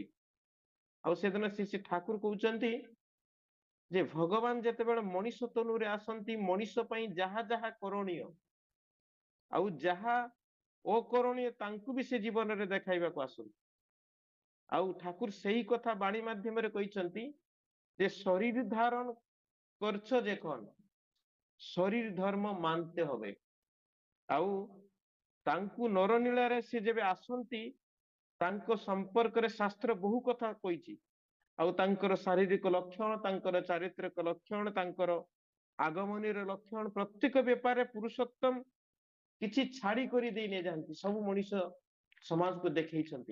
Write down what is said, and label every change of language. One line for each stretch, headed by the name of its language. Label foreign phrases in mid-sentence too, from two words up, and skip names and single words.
Odia: ଆଉ ସେଦିନ ଶ୍ରୀ ଠାକୁର କହୁଛନ୍ତି ଯେ ଭଗବାନ ଯେତେବେଳେ ମଣିଷ ତନୁରେ ଆସନ୍ତି, ମଣିଷ ପାଇଁ ଯାହା ଯାହା କରଣୀୟ ଆଉ ଯାହା ଅକରଣୀୟ ତାଙ୍କୁ ବି ସେ ଜୀବନରେ ଦେଖାଇବାକୁ ଆସନ୍ତି। ଆଉ ଠାକୁର ସେଇ କଥା ବାଣୀ ମାଧ୍ୟମରେ କହିଛନ୍ତି ଯେ ଶରୀର ଧାରଣ
Bangla: করছ যখন শরীর ধর্ম মানতে হবে।
Odia: ଆଉ ତାଙ୍କୁ ନରନୀଳାରେ ସେ ଯେବେ ଆସନ୍ତି, ତାଙ୍କ ସମ୍ପର୍କରେ ଶାସ୍ତ୍ର ବହୁ କଥା କହିଛି। ଆଉ ତାଙ୍କର ଶାରୀରିକ ଲକ୍ଷଣ, ତାଙ୍କର ଚାରିତ୍ରିକ ଲକ୍ଷଣ, ତାଙ୍କର ଆଗମନୀର ଲକ୍ଷଣ, ପ୍ରତ୍ୟେକ ବ୍ୟାପାରରେ ପୁରୁଷୋତ୍ତମ କିଛି ଛାଡି କରି ଦେଇ ନେଇଯାଆନ୍ତି, ସବୁ ମଣିଷ ସମାଜକୁ ଦେଖେଇଛନ୍ତି।